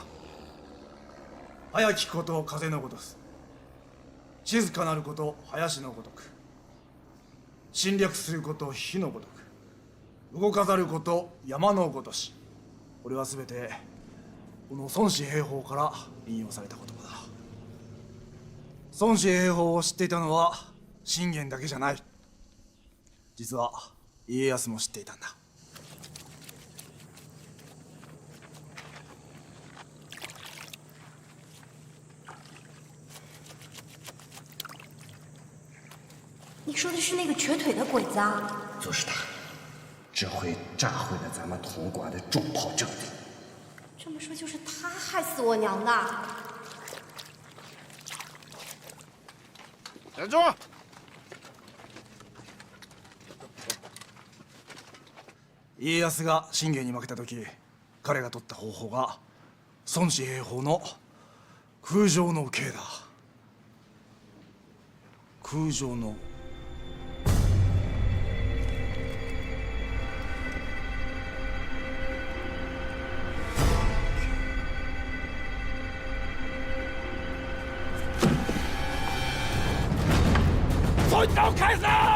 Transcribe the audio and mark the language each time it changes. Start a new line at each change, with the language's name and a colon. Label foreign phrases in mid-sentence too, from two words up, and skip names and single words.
Japanese: 早きこと風のごとく、静かなること林のごとく、侵略すること火のごとく、動かざること山のごとし。これは全てこの孫子兵法から引用された言葉だ。孫子兵法を知っていたのは信玄だけじゃない。実は家康も知っていたんだ。
Chinese: 你说的是那个瘸腿的鬼子啊？就是他，这回炸毁了咱们潼关的重炮阵地。这么说就是他害死我娘的。站住！
Japanese: 家康が信玄に負けた時、彼が取った方法が孫子兵法の空城の計だ。空城の
Chinese: 孙子开始！